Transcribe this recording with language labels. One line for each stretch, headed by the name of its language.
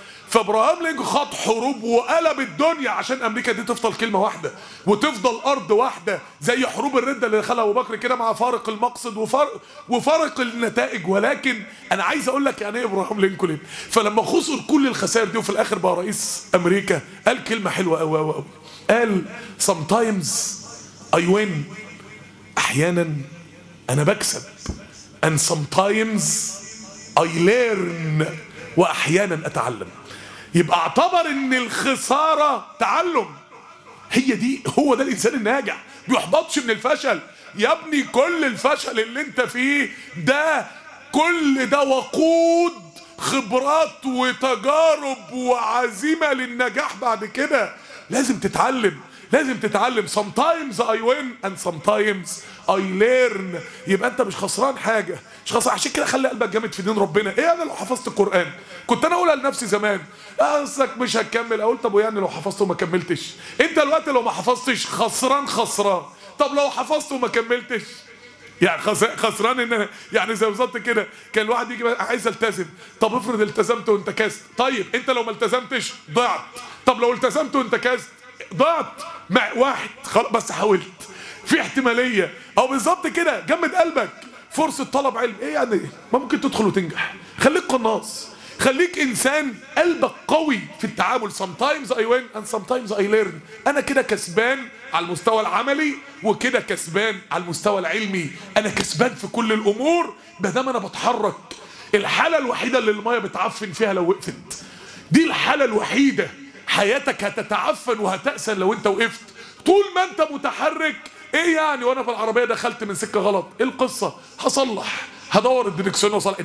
Arabic: فابراهام لينكولن خط حروب وقلب الدنيا عشان امريكا دي تفضل كلمه واحده وتفضل ارض واحده زي حروب الرده اللي دخلها ابو بكر كده مع فارق المقصد وفارق النتائج. ولكن انا عايز اقول لك يعني ايه ابراهام لينكولن. فلما خسر كل الخسائر دي وفي الاخر بقى رئيس امريكا قال كلمه حلوه قوي قوي قوي.
English: قال sometimes I win،
Arabic: احيانا انا بكسب.
English: and sometimes I learn،
Arabic: واحيانا اتعلم. يبقى اعتبر ان الخسارة تعلم. هي دي، هو ده الانسان الناجح. بيحبطش من الفشل. يا ابني كل الفشل اللي انت فيه ده كل ده وقود خبرات وتجارب وعزيمة للنجاح بعد كده. لازم تتعلم، لازم تتعلم.
English: sometimes I win and sometimes I learn.
Arabic: يبقى انت مش خسران حاجة، مش خسران. عشان كده خلي قلبك جامد في دين ربنا. ايه انا لو حفظت القرآن؟ كنت انا اقولها لنفسي زمان، اصلك مش هتكمل. اقول طب ويعني لو حفظت وما كملتش؟ انت الوقت لو ما حفظتش خسران خسران. طب لو حفظت وما كملتش؟ يعني خسران ان انا يعني زي بالظبط كده. كان الواحد يجي عايز التزم، طب افرض التزمت وانت كاست. طيب انت لو ما التزمتش ضعت. طب لو التزمت وانت كاست ضعت. واحد خلاص بس حاولت. في احتمالية. او بالظبط كده جمد قلبك. فرصة طلب علم ايه يعني؟ ممكن تدخل وتنجح. خليك قناص، خليك انسان قلبك قوي في التعامل.
English: sometimes I win and sometimes I learn.
Arabic: انا كده كسبان على المستوى العملي وكده كسبان على المستوى العلمي. انا كسبان في كل الامور مادام انا بتحرك. الحالة الوحيدة اللي المية بتعفن فيها لو وقفت، دي الحالة الوحيدة. حياتك هتتعفن وهتأسن لو انت وقفت. طول ما انت متحرك ايه يعني؟ وانا في العربية دخلت من سكة غلط، ايه القصة؟ هصلح، هدور الديركسيون وصل.